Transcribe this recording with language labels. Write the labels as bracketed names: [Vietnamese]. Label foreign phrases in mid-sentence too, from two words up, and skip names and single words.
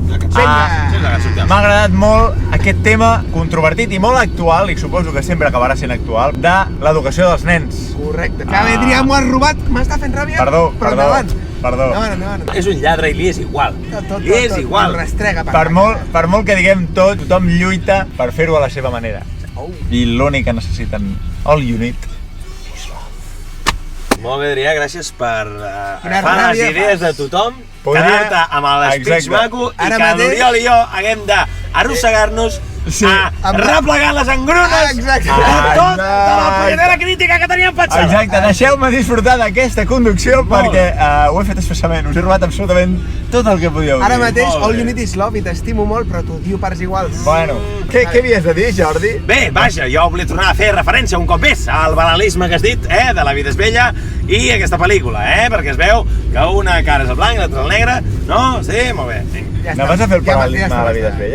[Catalan] M'ha agradat molt aquest tema controvertit i molt actual, i suposo que sempre acabarà sent actual, de l'educació dels nens. Correcte. Que Adrià m'ho has robat, m'està fent ràbia, Perdó. Endavant. És un lladre i li és igual. Li és igual. Restrega Per molt que diguem tothom lluita per fer-ho a la seva manera. I l'únic que necessiten, [English] all you need. [Catalan] Molt bé, Adrià, gràcies per agafar les idees de tothom, quedar-te amb l'espeig maco i que l'Oriol i jo haguem d'arrossegar-nos a replegar les engrunes de tota la punyetera crítica que teníem pensada. Exacte, deixeu-me disfrutar d'aquesta conducció perquè ho he fet expressament, us he robat absolutament tot el que podíeu dir. Ara mateix, [English] all you need is love [Catalan] i t'estimo molt, però t'odio parts iguals. Bueno, què havies de dir, Jordi? Bé, vaja, jo volia tornar a fer referència un cop més al banalisme que has dit, de La vida és bella i aquesta pel·lícula, perquè es veu que una cara és el blanc i l'altra el negre, no? Sí, molt bé. Anaves a fer el paral·lelisme a La vida és bella?